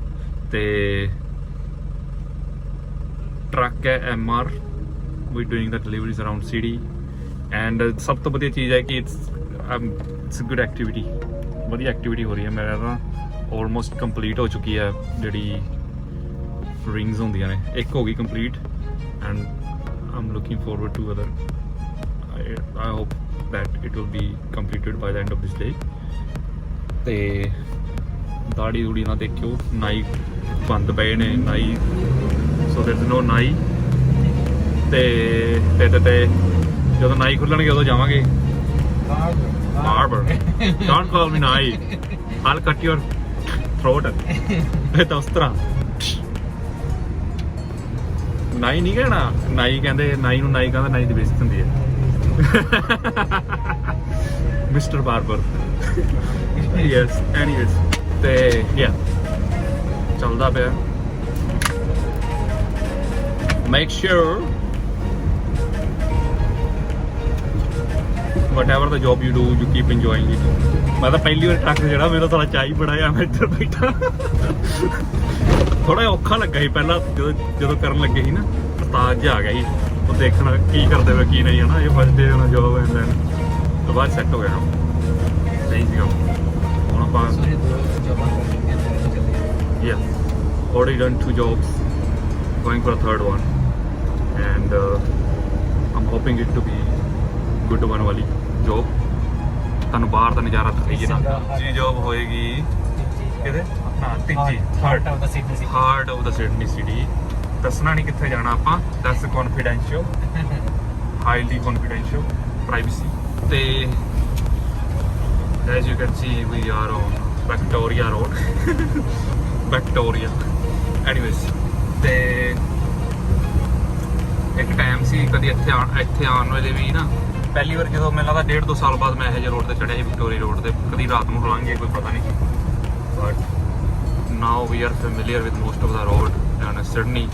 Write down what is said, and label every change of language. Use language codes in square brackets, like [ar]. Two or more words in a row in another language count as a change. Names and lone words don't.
[pa] ਤੇ ਟਰੱਕ ਹੈ [en] MR, we doing the deliveries around city. [pa] ਐਂਡ ਸਭ ਤੋਂ ਵਧੀਆ ਚੀਜ਼ ਹੈ ਕਿ [en] it's good activity, [pa] ਵਧੀਆ ਐਕਟੀਵਿਟੀ ਹੋ ਰਹੀ ਹੈ। ਮੇਰਾ ਤਾਂ [en] almost complete [pa] ਹੋ ਚੁੱਕੀ ਹੈ, ਜਿਹੜੀ ਰਿੰਗਸ ਹੁੰਦੀਆਂ ਨੇ, ਇੱਕ ਹੋ ਗਈ ਕੰਪਲੀਟ, [en] and I'm looking forward to other. I hope that it will be completed by the end of this day. [pa] ਤੇ ਦਾੜੀ ਦੂੜੀ ਨਾ ਦੇਖਿਓ, ਨਾਈ ਬੰਦ ਪਏ ਨੇ, ਨਾਈ, ਸੋ [en] there is no [pa] ਨਾਈ। ਤੇ ਜਦੋਂ ਨਾਈ ਖੁੱਲਣਗੇ ਉਦੋਂ ਜਾਵਾਂਗੇ ਬਾਰਬਰ। [en] Don't call me ਨਾਈ, I'll cut your throat। [pa] ਇਹ ਤਾਂ ਉਸ ਤਰ੍ਹਾਂ ਨਾਈ ਨਹੀਂ ਕਹਿਣਾ, ਨਾਈ ਕਹਿੰਦੇ, ਨਾਈ ਨੂੰ ਨਾਈ ਕਹਿੰਦਾ, ਨਾਈ ਦੀ ਬੇਇੱਜ਼ਤੀ ਹੁੰਦੀ ਹੈ। [en] Mister Barber. Yes, anyways, [pa] ਤੇ ਯਾ ਚੱਲਦਾ ਪਿਆ। [en] make sure whatever the job you do, you keep enjoying it. [pa] ਮੈਂ ਤਾਂ ਪਹਿਲੀ ਵਾਰ ਟਰੱਕ ਜਿਹੜਾ, ਮੇਰਾ ਸਾਲਾ ਚਾਹੀ ਬੜਾ ਆ, ਮੈਂ ਇੱਧਰ ਬੈਠਾ। ਥੋੜਾ ਔਖਾ ਲੱਗਾ ਸੀ ਪਹਿਲਾਂ, ਜਦੋਂ ਕਰਨ ਲੱਗੇ ਸੀ ਨਾ, ਉਸਤਾਦ ਜਿਹਾ ਆ ਗਿਆ ਸੀ, ਉਹ ਦੇਖਣਾ ਕੀ ਕਰਦੇ ਪਏ ਕੀ ਨਹੀਂ, ਹੈ ਨਾ। ਇਹ [en] first day [pa] ਹੋਣਾ ਜੋਬ, [en] and then [pa] ਤੋਂ ਬਾਅਦ ਸੈੱਟ ਹੋ ਗਿਆ, ਸਹੀ ਸੀਗਾ। ਹੁਣ ਆਪਾਂ [en] already done 2 jobs, going for a third one, and I'm hoping it to be good one ਵਾਲੀ ਜੋਬ। [pa] ਤੁਹਾਨੂੰ ਬਾਹਰ ਦਾ ਨਜ਼ਾਰਾ ਦਿਖਾਈਏ ਨਾ। ਜੀ ਜੋਬ ਹੋਏਗੀ ਕਿਹਦੇ, ਹਾਂ ਤੀਜੀ, [en] heart of the Sydney city. [pa] ਦੱਸਣਾ ਨਹੀਂ ਕਿੱਥੇ ਜਾਣਾ ਆਪਾਂ, [en] that's confidential, highly confidential, privacy. ਤੇ as you can see, we are on Victoria Road Victoria anyways. [pa] ਤੇ ਇੱਕ ਟਾਈਮ ਸੀ ਕਦੀ ਇੱਥੇ ਆਉਣ ਵੇਲੇ ਵੀ ਨਾ, ਪਹਿਲੀ ਵਾਰ ਜਦੋਂ ਮੈਨੂੰ ਲੱਗਦਾ 1.5-2 ਸਾਲ ਬਾਅਦ ਮੈਂ ਇਹੋ ਜਿਹੇ ਰੋਡ ਤੇ ਚੜ੍ਹਿਆ ਸੀ, ਵਿਕਟੋਰੀਆ ਰੋਡ ਤੇ। ਕਦੀ ਰਾਤ ਨੂੰ ਲੰਘ ਗਏ ਕੋਈ ਪਤਾ ਨਹੀਂ, [en] but now we are familiar with most of the road and Sydney.